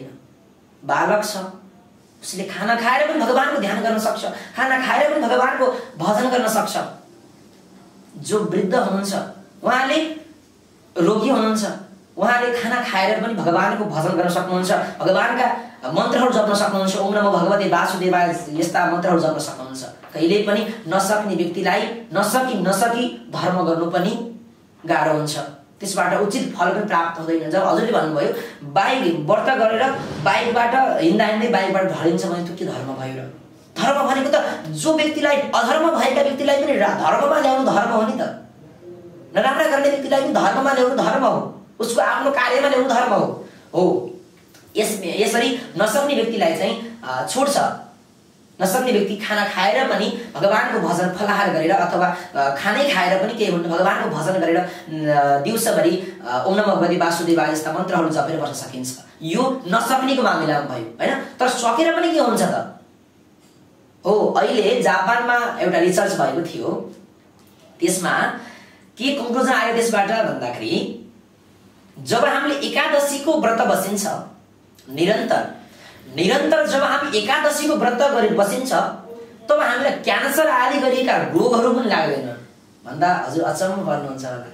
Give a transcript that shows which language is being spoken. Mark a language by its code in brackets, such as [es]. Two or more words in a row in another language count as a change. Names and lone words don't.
[ne] बालक छ, उसले खाना खाएर पनि भगवानको ध्यान गर्न सक्छ, खाना खाएर पनि भगवानको भजन गर्न सक्छ। जो वृद्ध हुनुहुन्छ उहाँले रोगी हुनुहुन्छ, उहाँले खाना खाएर पनि भगवानको भजन गर्न सक्नुहुन्छ, भगवानका मन्त्रहरू जप्न सक्नुहुन्छ, [sa] ओम नमो भगवते वासुदेवाय [ne] यस्ता मन्त्रहरू जप्न सक्नुहुन्छ। कहिल्यै पनि नसक्ने व्यक्तिलाई नसकी धर्म गर्नु पनि गाह्रो हुन्छ, त्यसबाट उचित फल पनि प्राप्त हुँदैन। जब हजुरले भन्नुभयो बाइक व्रत गरेर बाइकबाट हिँड्दै बाइकबाट ढलिन्छ भने त्यो के धर्म भयो र? धर्म भनेको त जो व्यक्तिलाई अधर्म भएका व्यक्तिलाई पनि धर्ममा ल्याउनु धर्म हो नि त। नराम्रा गर्ने व्यक्तिलाई पनि धर्ममा ल्याउनु धर्म हो, उसको आफ्नो कार्यमा ल्याउनु धर्म हो। यसरी नसक्ने व्यक्तिलाई चाहिँ छुट छ। नसक्ने व्यक्ति खाना खाएर पनि भगवानको भजन फलाहार गरेर अथवा खानै खाएर पनि केही हुन्न, भगवानको भजन गरेर दिउँसभरि [sa] ओम नमो भगवते वासुदेवाय [ne] जस्ता मन्त्रहरू जपेर बस्न सकिन्छ। यो नसक्नेको मामिलामा भयो होइन। तर सकेर पनि के हुन्छ त? हो, अहिले जापानमा एउटा रिसर्च भएको थियो, त्यसमा के कन्क्लुजन आयो त्यसबाट भन्दाखेरि जब हामीले एकादशीको व्रत बसिन्छ निरन्तर जब हामी एकादशीको व्रत गरी बसिन्छ तब हामीलाई क्यान्सर आदि गरिएका रोगहरू पनि लाग्दैन भन्दा हजुर अचम्म पर्नुहुन्छ होला।